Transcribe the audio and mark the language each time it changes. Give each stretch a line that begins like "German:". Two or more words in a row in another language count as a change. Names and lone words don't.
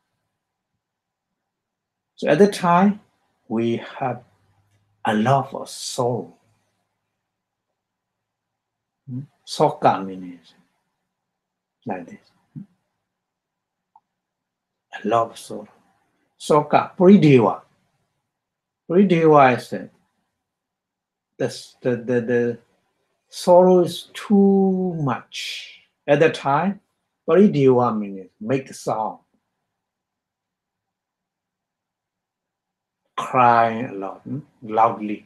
English: So at the time, we have a lot of sorrow. Soka means like this. A lot of sorrow.
Pali: Soka, Puridewa.
English: Puridewa is the sorrow is too much. At the time, Puridewa means make a sound. Crying a lot, loudly.